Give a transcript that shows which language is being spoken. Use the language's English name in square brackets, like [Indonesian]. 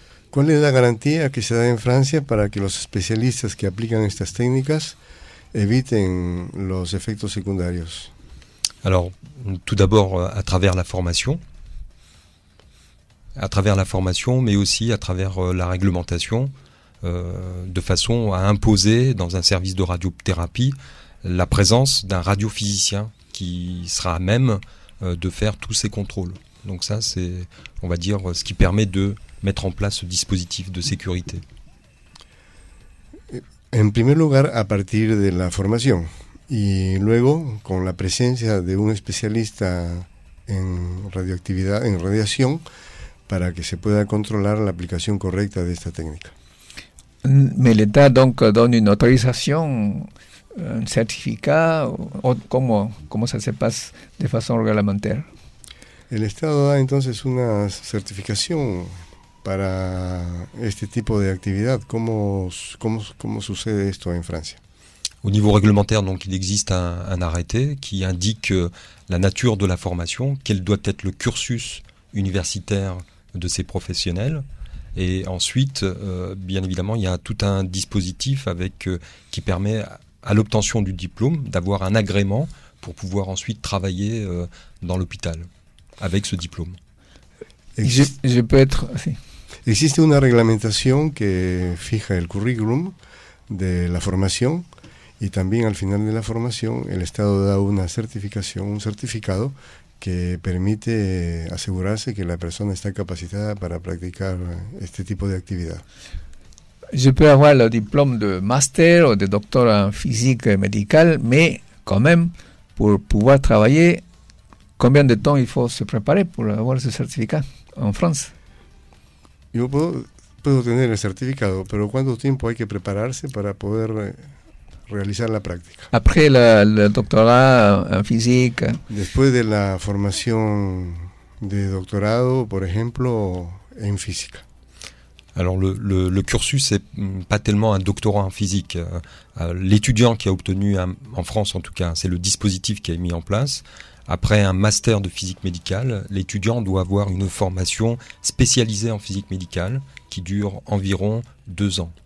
[Spanish] ¿Cuál es la garantía que se da en Francia para que los especialistas que aplican estas técnicas eviten los efectos secundarios? [French] Alors, tout d'abord à travers la formation, mais aussi à travers la réglementation, de façon à imposer dans un service de radiothérapie la présence d'un radiophysicien qui sera à même de faire tous ces contrôles. Donc ça, c'est, on va dire, ce qui permet de mettre en place ce dispositif de sécurité. [Spanish] En primer lugar, a partir de la formación y luego con la presencia de un especialista en radioactividad, en radiación, para que se pueda controlar la aplicación correcta de esta técnica. [French] Mais l'État donc donne une autorisation, un certificat, comment ça se passe de façon réglementaire? [Spanish] El Estado da entonces una certificación para este tipo de actividad. ¿Cómo sucede esto en Francia? [French] Au niveau réglementaire, donc, il existe un arrêté qui indique la nature de la formation, quel doit être le cursus universitaire de ces professionnels. Et ensuite, bien évidemment, il y a tout un dispositif qui permet à l'obtention du diplôme d'avoir un agrément pour pouvoir ensuite travailler dans l'hôpital avec ce diplôme. Je peux être... Sí. [Spanish] Existe una reglamentación que fija el currículum de la formación y también al final de la formación el Estado da una certificación, un certificado que permite asegurarse que la persona está capacitada para practicar este tipo de actividad. [French] Je peux avoir le diplôme de master ou de docteur en physique médicale, mais quand même, pour pouvoir travailler, combien de temps il faut se préparer pour avoir ce certificat en France? [Spanish] Yo puedo tener el certificado, pero ¿cuánto tiempo hay que prepararse para poder realizar la práctica? [French] Après le doctorat en physique. [Spanish] Después de la formación de doctorado, por ejemplo, en física. [French] Alors le cursus c'est pas tellement un doctorat en physique. L'étudiant qui a obtenu en France en tout cas, c'est le dispositif qui est mis en place. Après un master de physique médicale, l'étudiant doit avoir une formation spécialisée en physique médicale qui dure environ 2 ans.